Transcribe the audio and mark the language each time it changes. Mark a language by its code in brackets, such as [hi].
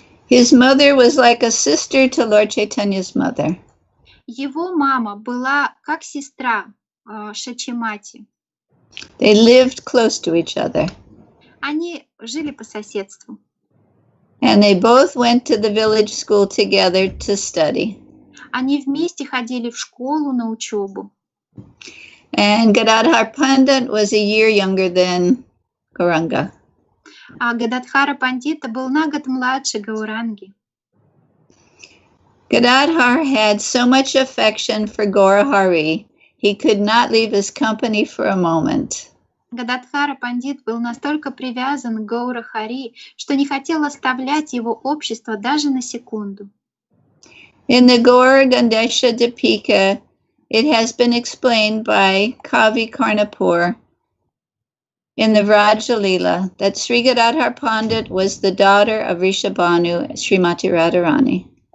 [en] His mother was like a sister to Lord Chaitanya's mother. [ru] Его мама была как сестра Шачимати. [en] They lived close to each other. [ru] Они жили по соседству. [en] And they both went to the village school together to study. [ru] Они вместе ходили в школу на учебу. [en] And Gadadhar Pandit was a year younger than Gauranga. [ru] А Гададхара Пандита был на год младше Гауранги. [en] Gadadhar had so much affection for Gaurahari, he could not leave his company for a moment. [ru] Гададхара Пандит был настолько привязан к Гаурахари, что не хотел оставлять его общество даже на секунду. [en] In the Gaur Gandesha Dipika, it has been explained by Kavi Karnapur in the Vrajalila that Sri Gadadhar Pandit was the daughter of Rishabhanu, Srimati Radharani.